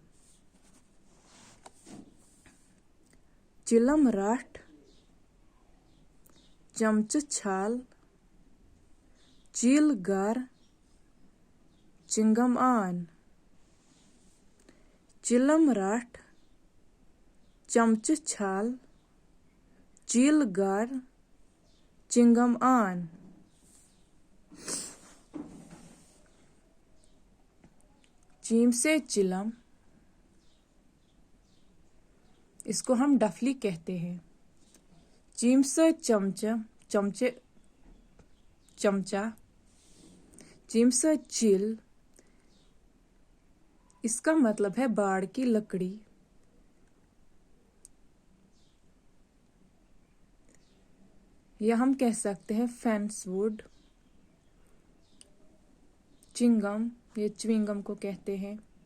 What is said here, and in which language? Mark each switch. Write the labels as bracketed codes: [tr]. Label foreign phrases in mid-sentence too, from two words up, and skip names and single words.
[ks] चिलम रट चमच छल चिल गर चिंगम आन चिलम रट चमच छल चिल गर चिंगम आन। [hi] चीम से चिलम, इसको हम डफली कहते हैं। चीम से चमच चमचे चमचा चीम से चिल, इसका मतलब है बाड़ की लकड़ी। या हम कह सकते हैं [en] fence wood. [hi] चिंगम, ये च्विंगम को कहते हैं।